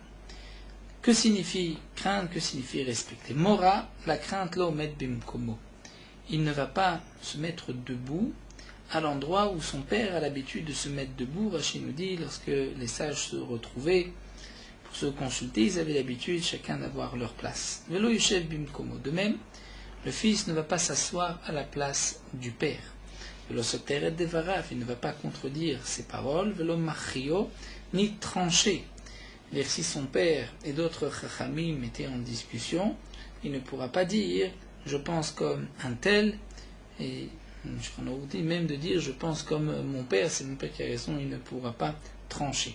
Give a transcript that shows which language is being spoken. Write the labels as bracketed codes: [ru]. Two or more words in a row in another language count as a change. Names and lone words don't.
[fr] Que signifie craindre, que signifie respecter? Mora, la crainte, [he] לא מת במקומו. [fr] Il ne va pas se mettre debout à l'endroit où son père a l'habitude de se mettre debout. Rashi nous dit, lorsque les sages se retrouvaient pour se consulter, ils avaient l'habitude chacun d'avoir leur place. [he] ולא יושב במקומו. [fr] De même, le fils ne va pas s'asseoir à la place du père. [he] ולא סותר דבריו, [fr] il ne va pas contredire ses paroles. [he] ולא מכריעו, [fr] ni trancher. C'est-à-dire, si son père et d'autres chachamim étaient en discussion, il ne pourra pas dire « je pense comme un tel » et je vous dis même de dire « je pense comme mon père », c'est mon père qui a raison, il ne pourra pas trancher.